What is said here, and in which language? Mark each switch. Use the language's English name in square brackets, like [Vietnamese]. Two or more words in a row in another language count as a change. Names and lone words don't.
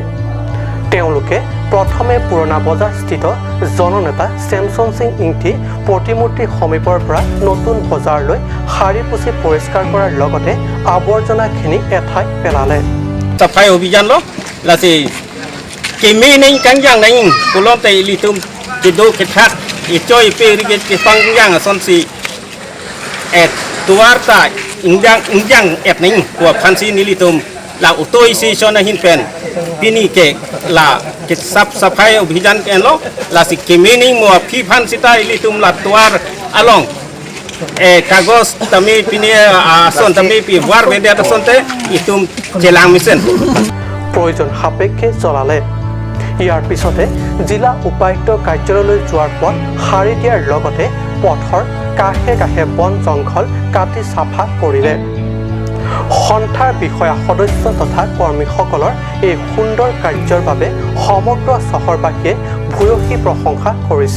[Assamese] তেওঁলোকে প্ৰথমে পুৰণা বজাৰস্থিত জননেতা চেমছন সিং ইংতি প্ৰতিমূৰ্তিৰ সমীপৰ পৰা নতুন বজাৰলৈ সাৰি পুচি পৰিষ্কাৰ কৰাৰ লগতে আৱৰ্জনাখিনি এঠাইত পেলালে। চাফাই অভিযান [Karbi] লাচি কেমি নেই কাংজাং নেই কুলতে লিতুম কিদো কিথাক ইচয় পেৰিগে কিপাংজাং সনসি et tuarta injang et ning kwa phansi nilitum la utoi si chona hin pen pini ke la ke sap [Assamese] চাফাই অভিযান [Karbi] ken lo la si kemini mo phi phansi ta ilitum la tuar along kagos tami pini son tami pi war vende ta sonte itum jelang misen [Assamese] প্ৰয়োজন সাপেক্ষে চলালে। ইয়াৰ পিছতে জিলা উপায়ুক্ত কাৰ্যালয়লৈ যোৱাৰ পথ সাৰি দিয়াৰ লগতে পথৰ কাষে কাষে বন জংঘল কাটি চাফা কৰিলে। সন্থাৰ বিষয়া সদস্য তথা কৰ্মীসকলৰ এই সুন্দৰ কাৰ্যৰ বাবে সমগ্ৰ চহৰবাসীয়ে ভূয়সী প্ৰশংসা কৰিছে।